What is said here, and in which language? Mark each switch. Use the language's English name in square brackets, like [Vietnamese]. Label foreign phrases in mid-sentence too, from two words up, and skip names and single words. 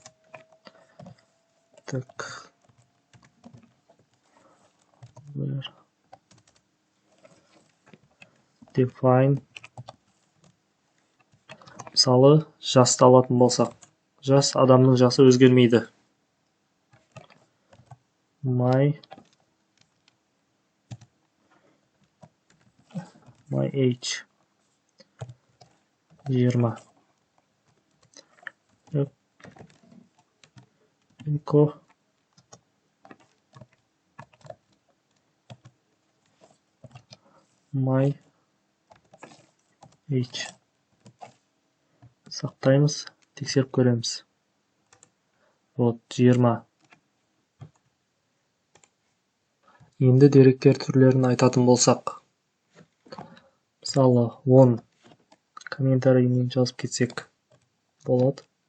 [Kazakh] Так. Define. Мысалы, жасты алатын болсақ. Жас адамның жасы өзгермейді. [English] My age 20. Echo my age. [Kazakh] Сақтаймыз, тексеріп көреміз. 20. Енді деректер түрлерін айтатын болсақ. Мысалы, 10 комментариймен жазып кетсек болады.